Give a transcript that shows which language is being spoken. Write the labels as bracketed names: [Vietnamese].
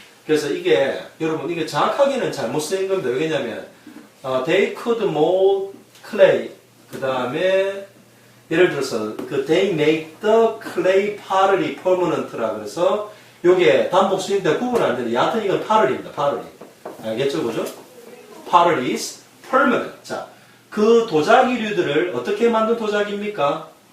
[Korean] 그래서 이게, 여러분, 이게 정확하게는 잘못 쓰인 겁니다. 왜냐면, [English] they could mold clay. [Korean] 그 다음에, 예를 들어서, [English] they make the clay pottery permanent [Korean] 라 그래서, 요게 단복 수인데 구분 안 되는데, 여하튼 이건 pottery입니다, pottery. 알겠죠, 그죠? [English] pottery is permanent. [Korean] 자, 그 도자기류들을 어떻게 만든 도자기입니까?